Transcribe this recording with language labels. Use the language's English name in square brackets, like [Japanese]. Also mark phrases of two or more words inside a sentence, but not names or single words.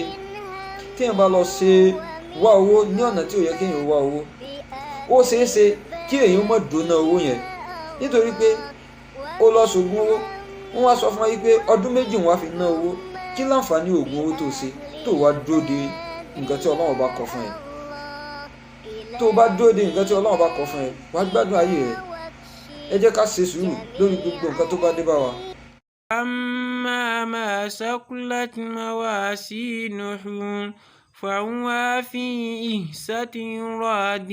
[Yoruba] Tí èèyàn bá lọ ṣe wá owó ní ọ̀nà tí ò yẹ kí èèyàn wá owó, ó ṣeé ṣe kí èèyàn má dóná owó yẹn, nítorí pé ó lọ ṣògùn owó, wọ́n wá sọ fún wa pé ọdún méjì wọ́n á fi ná owó. Kí láǹfààní oògùn owó tó ṣe tó wá dúró de nǹkan tí Ọlọ́run bá kọ fún ẹ? Tó bá dúró de nǹkan tí Ọlọ́run bá kọ fún ẹ, wàá gbádùn ayé rẹ. Ẹ jẹ́ ká ṣe sùúrù lórí gbogbo nǹkan tó bá dé bá wa. [Arabic] أما ما ثقلت موازينه فهو في عيشة راضية